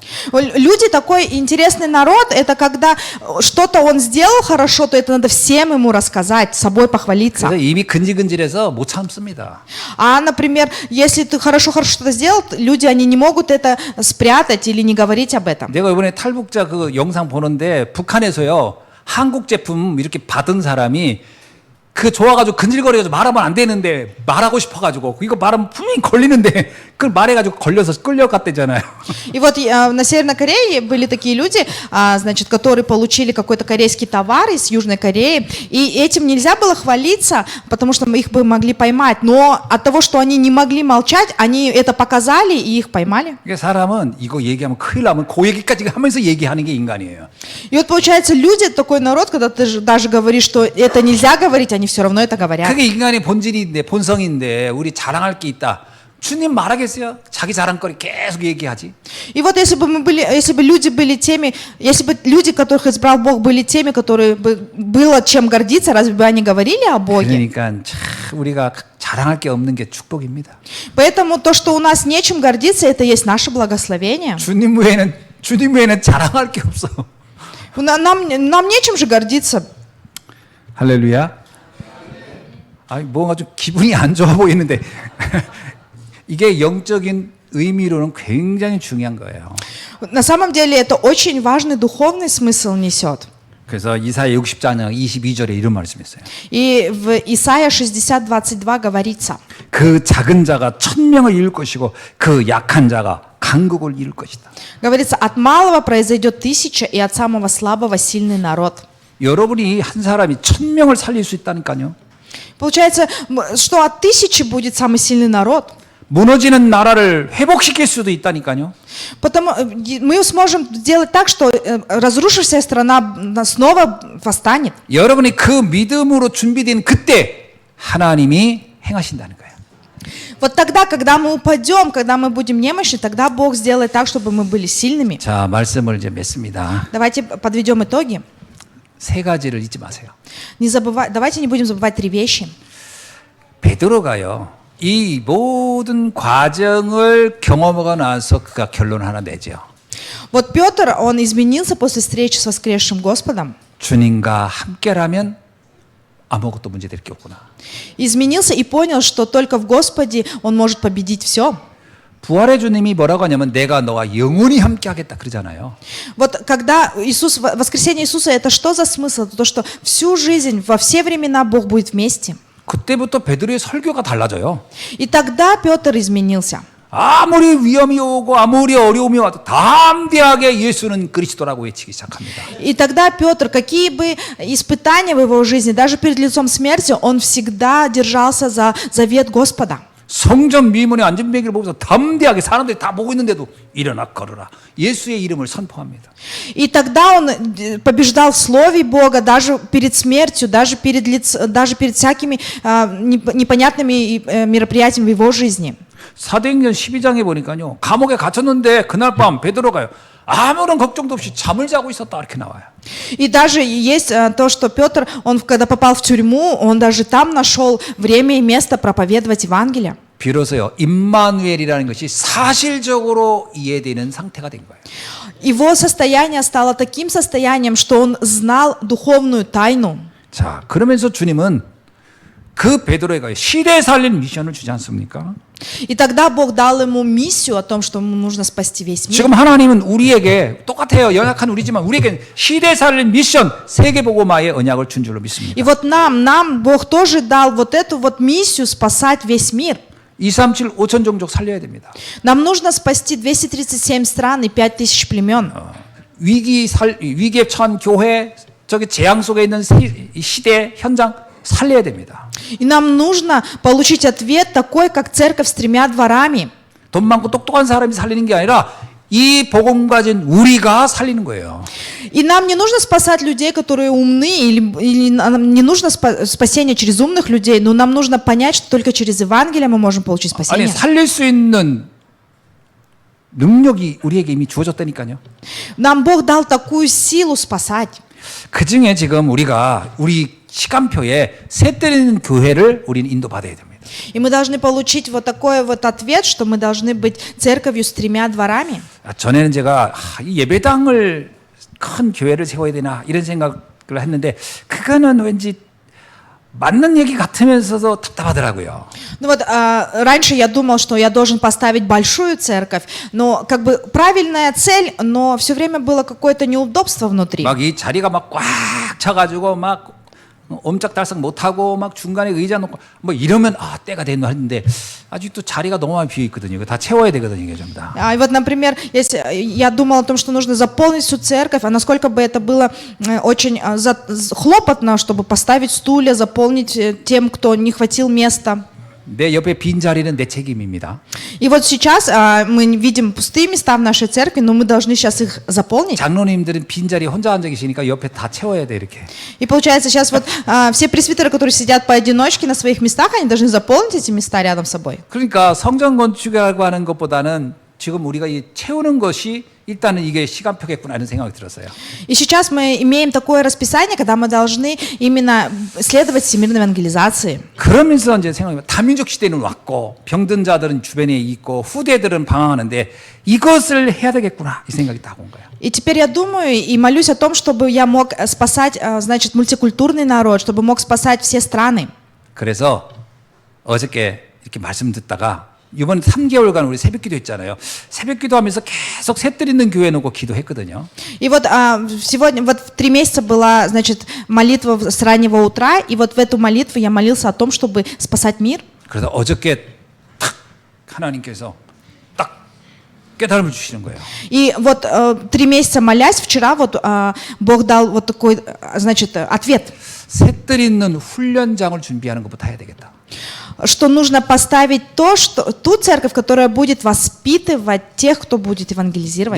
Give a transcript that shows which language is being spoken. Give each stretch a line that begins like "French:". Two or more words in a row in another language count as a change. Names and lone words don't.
Russian: Люди такой интересный народ, это когда что-то он сделал хорошо, то это надо всем ему рассказать, собой похвалиться.
Korean: 그래서 입이 근질근질해서 못 참습니다.
Russian: А, например, если ты хорошо что-то сделал, люди, они не могут это спрятать или не говорить об этом.
Korean: 내가 이번에 탈북자 그 영상 보는데 북한에서요 한국 제품 이렇게 받은 사람이 그 좋아가지고 근질거려가지고 말하면 안 되는데 말하고 싶어가지고 이거 말하면 분명히 걸리는데 그걸 말해가지고 걸려서 끌려갔대잖아요.
Russian: И вот на Северной Корее были такие люди, значит, которые получили какой-то корейский товар из Южной Кореи, и этим нельзя было хвалиться, потому что их бы могли поймать, но от того, что они не могли молчать, они это показали и их поймали.
Korean: 그러니까 사람은 이거 얘기하면 큰일 나면 그 얘기까지 하면서 얘기하는 게 인간이에요. И вот получается, люди, такой народ, когда ты даже говоришь, что это нельзя говорить, они все равно это говорят. 그게 인간의 본질인데 본성인데 우리 자랑할 게 있다. 주님 말하겠어요? 자기 자랑거리 계속 얘기하지.
Russian: И вот если бы люди были теми, если бы люди, которых избрал Бог, были теми, которые бы было чем гордиться, разве бы они говорили о Боге?
Korean: 그러니까 참 우리가 자랑할 게 없는 게 축복입니다.
Russian: Поэтому то, что у нас нечем гордиться, это есть наше благословение.
Korean: 주님 외에는 자랑할 게 없어.
Russian: Нам нечем же гордиться.
Korean: 할렐루야. 아, 뭔가 좀 기분이 안 좋아 보이는데 이게 영적인 의미로는 굉장히 중요한 거예요.
Russian: На самом деле это очень важный духовный смысл несет.
Korean: 그래서 이사야 60장 22절에 이런 말씀이 있어요.
Russian: И в Исайя 60:22 говорится:
Korean: 그 작은 자가 1000명을 이룰 것이고 그 약한 자가 강국을 이룰 것이다.
Russian: говорится, от малого произойдет 1000, и от самого слабого сильный народ.
Korean: 여러분이 한 사람이 1000명을 살릴 수 있다니까요.
Russian: Получается, что от 1000 будет самый сильный народ.
Korean: 무너지는 나라를 회복시킬 수도 있다니까요.
Russian: Потому мы сможем сделать так, что разрушившаяся страна снова восстанет.
Korean: 여러분이 그 믿음으로 준비된 그때 하나님이 행하신다는 거예요.
Russian: Вот тогда, когда мы упадем, когда мы будем немощны, тогда Бог сделает так, чтобы мы были сильными.
Korean: 자, 말씀을 이제 맺습니다.
Russian: Давайте подведем итоги.
Korean: 세 가지를 잊지 마세요.
Russian: Давайте не будем забывать 3 вещи.
Korean: 베드로가요. 이 모든 과정을 경험하고 나서 그가 결론 하나 내죠.
Russian: Вот Петр, он изменился после встречи с воскресшим Господом.
Korean: 주님과 함께라면 아무것도 문제될 게 없구나.
Russian: Изменился и понял, что только в Господе он может победить все.
Korean: 부활의 주님이 뭐라고 하냐면 내가 너와 영원히 함께하겠다 그러잖아요.
Russian: Вот когда воскресение Иисуса, это что за смысл? Это то, что всю жизнь, во все времена Бог будет вместе.
Korean: 그때부터 베드로의 설교가 달라져요.
Russian: И тогда Петр изменился.
Korean: 아무리 위험이 오고 아무리 어려움이 와도 담대하게 예수는 그리스도라고 외치기 시작합니다.
Russian: И тогда Петр, какие бы испытания в его жизни, даже перед лицом смерти, он всегда держался за завет Господа.
Korean: 성전 미문의 안전뱅이를 보면서 담대하게 사람들이 다 보고 있는데도 일어나 걸어라. 예수의 이름을 선포합니다.
Russian: И тогда он побеждал в Слове Бога, даже перед смертью, даже перед всякими непонятными мероприятиями в его жизни.
Korean: 사도행전 12장에 보니까요. 감옥에 갇혔는데 그날 밤 베드로가요. 아무런 걱정도 없이 잠을 자고 있었다 이렇게 나와요.
Russian: И даже есть то, что Петр, он когда попал в тюрьму, он даже там нашел время и место проповедовать Евангелие.
Korean: 비로소요. 임마누엘이라는 것이 사실적으로 이해되는 상태가 된 거예요.
Russian: Его состояние стало таким состоянием, что он знал духовную тайну.
Korean: 자, 그러면서 주님은 그 베드로에게 시대 살린 미션을 주지 않습니까?
Russian: И тогда Бог дал ему миссию о том, что ему нужно спасти весь мир.
Korean: 지금 하나님은 우리에게 똑같아요. 연약한 우리지만 우리에게 시대 살린 미션 세계복음화의 언약을 준 줄로 믿습니다.
Russian: И вот нам Бог тоже дал вот эту вот миссию спасать весь мир.
Korean: 237 5천 종족 살려야 됩니다.
Russian: Нам нужно спасти 237 стран и 5000 племен.
Korean: 위기에 처한 교회, 저기 재앙 속에 있는 시대 현장 살려야 됩니다.
Russian: И нам нужно получить ответ такой, как церковь с 3 дворами.
Korean: 돈 많고 똑똑한 사람이 살리는 게 아니라 이 복음 가진 우리가 살리는 거예요.
Russian: И нам не нужно спасать людей, которые умны, или нам не нужно спасение через умных людей, но нам нужно понять, что только через Евангелие мы можем получить
Korean: 아니
Russian: спасение.
Korean: 살릴 수 있는 능력이 우리에게 이미 주어졌다니까요.
Russian: Нам Бог дал такую силу спасать.
Korean: 그 중에 지금 우리 시간표에 새 때리는 교회를 우리는 인도받아야 됩니다.
Russian: И мы должны получить вот такой вот ответ, что мы должны быть церковью с 3 дворами.
Korean: 전에는 제가 이 예배당을 큰 교회를 세워야 되나 이런 생각을 했는데 그거는 왠지 맞는 얘기 같으면서도 답답하더라고요.
Russian: Ну вот раньше я думал, что я должен поставить большую церковь, но как бы правильная цель, но все время было какое-то неудобство внутри.
Korean: 막 이 자리가 막 꽉 차가지고 막 옴짝달싹 못하고 막 중간에 의자 놓고 뭐 이러면 때가 됐나 했는데 아직도 자리가 너무 많이 비어 있거든요. 이거 다 채워야 되거든요, 이게 전부 다.
Russian: И вот, например, если я думала о том, что нужно заполнить всю церковь, а насколько бы это было очень хлопотно, чтобы поставить стулья, заполнить тем, кто не хватил места.
Korean: 내 옆에 빈 자리는 내 책임입니다.
Russian: И вот сейчас мы видим пустые места в нашей церкви, но мы должны сейчас их заполнить.
Korean: 장로님들은 빈 자리 혼자 앉아 계시니까 옆에 다 채워야 돼 이렇게.
Russian: И получается сейчас вот все пресвитеры, которые сидят поодиночке на своих местах, они должны заполнить эти места рядом с собой.
Korean: 그러니까 성전 건축이라고 하는 것보다는 지금 우리가 이 채우는 것이 일단은 이게 시간표겠구나 이런 생각이 들었어요.
Russian: И сейчас мы имеем такое расписание, когда мы должны именно следовать всемирной евангелизации.
Korean: 그러면서 이제 생각해보면 다민족 시대는 왔고 병든 자들은 주변에 있고 후대들은 방황하는데 이것을 해야 되겠구나 이 생각이 딱 온 거예요.
Russian: И теперь я думаю и молюсь о том, чтобы я мог спасать, значит, мультикультурный народ, чтобы мог спасать все страны.
Korean: 그래서 어저께 이렇게 말씀 듣다가 이번 3개월간 우리 새벽기도 했잖아요. 새벽기도 하면서 계속 셋들 있는 교회 놓고 기도했거든요.
Russian: И вот сегодня, вот 3 месяца была, значит, молитва с раннего утра, и вот в эту молитву я молился о том, чтобы спасать мир.
Korean: 그래서 어저께 탁 하나님께서 딱 깨달음을 주시는 거예요.
Russian: И вот 3 месяца молясь, вчера вот Бог дал вот такой, значит, ответ.
Korean: 셋들 있는 훈련장을 준비하는 것부터 해야 되겠다.
Russian: Что нужно поставить ту церковь, которая будет воспитывать тех, кто будет евангелизировать.